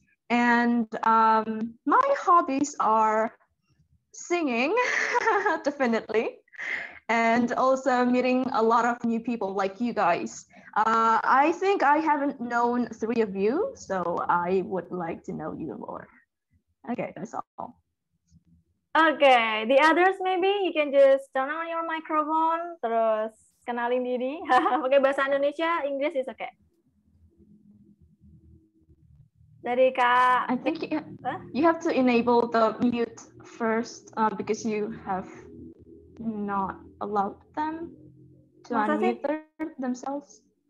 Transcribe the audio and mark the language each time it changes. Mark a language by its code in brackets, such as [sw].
[en] And my hobbies are singing, definitely, and also meeting a lot of new people like you guys. I think I haven't known 3 of you, so I would like to know you more. Okay, that's all. Okay, the others maybe you can just turn on your microphone, [id] terus kenalin diri. Pakai bahasa Indonesia, Inggris [en] is okay. [id] Dari Kak. [en] I think you have to enable the mute first because you have not allowed them to unmute themselves.